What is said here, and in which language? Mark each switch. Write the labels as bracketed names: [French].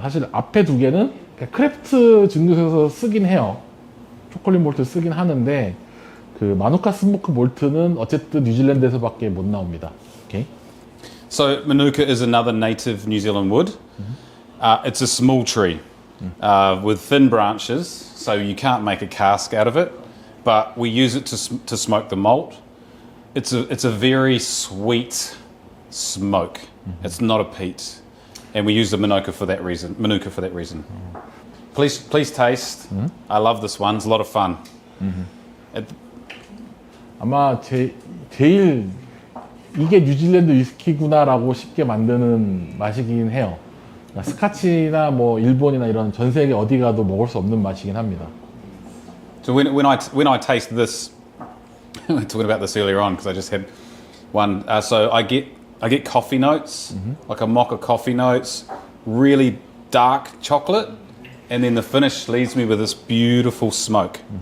[Korean] 사실 앞에 2개는 크래프트 증류소에서 쓰긴 해요. 초콜릿 몰트 쓰긴 하는데 그 마누카 스모크 몰트는 어쨌든 뉴질랜드에서밖에 못 나옵니다. 오케이. [English] So manuka is another native New Zealand wood. It's a small tree with thin branches, so you can't make a cask out of it. But we use it to smoke the malt. It's a very sweet smoke. It's not a peat, and we use the manuka for that reason. Please taste. I love this one. It's a lot of fun. [Korean] 아마 제일 이게 뉴질랜드 위스키구나라고 쉽게 만드는 맛이긴 해요. 스카치나 뭐 일본이나 이런 전 세계 어디 가도 먹을 수 없는 맛이긴 합니다. [English] So when I taste this, we were talking about this earlier on because I just had one. So I get coffee notes, like a mocha coffee notes, really dark chocolate, and then the finish leaves me with this beautiful smoke.